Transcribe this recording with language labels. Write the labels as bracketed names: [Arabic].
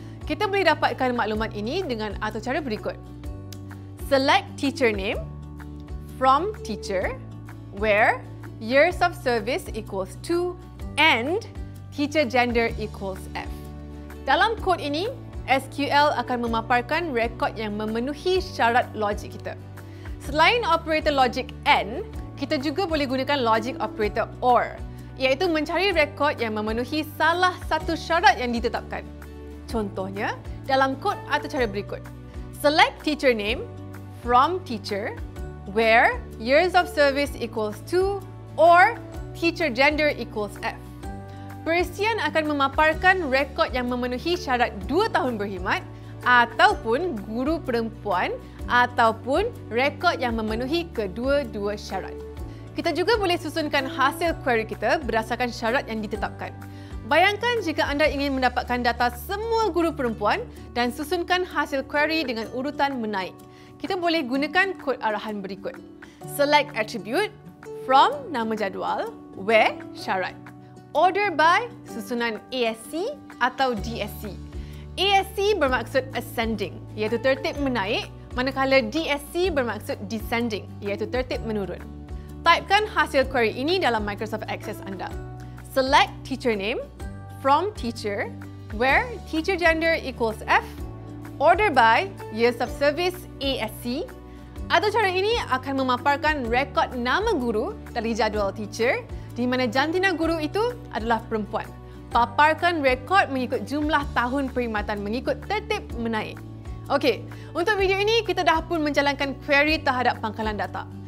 [Malay] Kita boleh dapatkan maklumat ini dengan aturcara berikut. [English] Select teacher name, from teacher, where years of service equals 2 and teacher gender equals F. [Malay] Dalam kod ini, SQL akan memaparkan rekod yang memenuhi syarat logik kita. Selain operator logik AND, kita juga boleh gunakan logic operator OR, iaitu mencari rekod yang memenuhi salah satu syarat yang ditetapkan. Contohnya, dalam kod aturcara berikut. [English] Select teacher name, from teacher, where years of service equals 2 or teacher gender equals F. [Malay] Perisian akan memaparkan rekod yang memenuhi syarat 2 tahun berkhidmat ataupun guru perempuan ataupun rekod yang memenuhi kedua-dua syarat. Kita juga boleh susunkan hasil query kita berdasarkan syarat yang ditetapkan. Bayangkan jika anda ingin mendapatkan data semua guru perempuan dan susunkan hasil query dengan urutan menaik. Kita boleh gunakan kod arahan berikut. [English] Select attribute, from [Malay] nama jadual, [English] where [Malay] syarat. [English] Order by [Malay] susunan [English] ASC [Malay] atau [English] DSC. [Malay] ASC bermaksud ascending, iaitu tertib menaik, manakala DSC bermaksud descending, iaitu tertib menurun. Typekan hasil query ini dalam Microsoft Access anda. [English] Select teacher name, from teacher, where teacher gender equals F, order by years of service ASC. [Malay] Aturcara ini akan memaparkan rekod nama guru dari jadual teacher di mana jantina guru itu adalah perempuan. Paparkan rekod mengikut jumlah tahun perkhidmatan mengikut tertib menaik. Okey, untuk video ini kita dah pun menjalankan query terhadap pangkalan data.